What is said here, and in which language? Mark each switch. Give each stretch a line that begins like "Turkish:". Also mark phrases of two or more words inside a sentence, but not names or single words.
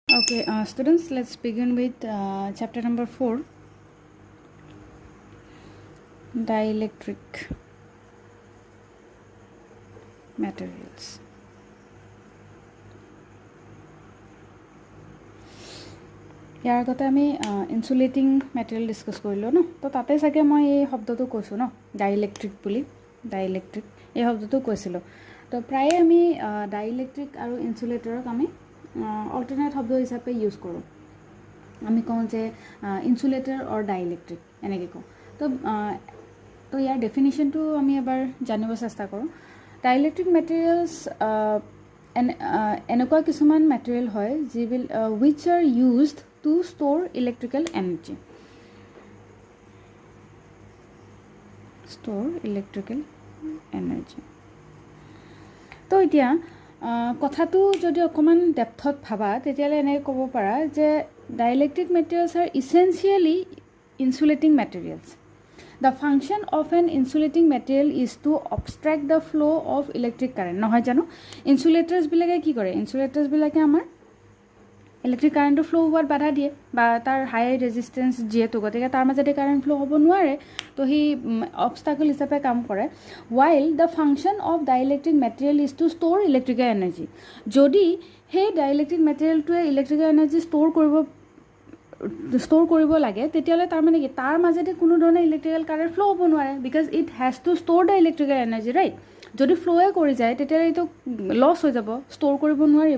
English: Okay, students, let's begin with chapter number 4, dielectric materials.
Assamese: ইয়াৰ আগতে আমি
English: insulating material
Assamese: ডিসকাস কৰিলো ন, তো তাতে চাগে মই এই শব্দটো কৈছো ন, ডাইইলেক্ট্ৰিক বুলি। ডাইইলেক্ট্ৰিক এই শব্দটো কৈছিলো। তো প্ৰায়ে আমি ডাইইলেক্ট্ৰিক আৰু ইনসুলেটৰক আমি অল্টাৰনেট শব্দ হিচাপে ইউজ কৰোঁ। আমি কওঁ যে
English: insulator or dielectric
Assamese: এনেকৈ কওঁ। তো ইয়াৰ ডেফিনিশ্যনটো আমি এবাৰ জানিব চেষ্টা কৰোঁ।
English: dielectric materials
Assamese: এনেকুৱা কিছুমান মেটেৰিয়েল হয়
English: which are used to store electrical energy.
Assamese: তো এতিয়া কথাটো যদি অকণমান ডেপথত ভাবা তেতিয়াহ'লে এনেকৈ ক'ব পাৰা যে
English: dielectric materials are essentially insulating materials. The function of an insulating material is to obstruct the flow of electric current.
Assamese: নহয় জানো ইনসুলেটৰ্ছ বিলাকে কি কৰে? ইনসুলেটৰ্ছ বিলাকে আমাৰ ইলেক্ট্ৰিক কাৰেণ্টটো ফ্লো হোৱাত বাধা দিয়ে বা তাৰ
English: high resistance
Assamese: যিহেতু, গতিকে তাৰ মাজতে
English: current flow
Assamese: হ'ব নোৱাৰে। তো সি অবষ্টাকল হিচাপে কাম কৰে।
English: while the function of dielectric material is to store electrical energy.
Assamese: যদি সেই ডাইইলেক্ট্ৰিক মেটেৰিয়েলটোৱে
English: electrical energy
Assamese: ষ্ট'ৰ কৰিব লাগে তেতিয়াহ'লে তাৰ মানে কি তাৰ মাজতে কোনো ধৰণৰ
English: electrical current flow
Assamese: হ'ব নোৱাৰে,
English: because it has to store the electrical energy, right?
Assamese: যদি ফ্ল'য়ে কৰি যায় তেতিয়াহ'লে এইটো লছ হৈ যাব, ষ্ট'ৰ কৰিব নোৱাৰিব।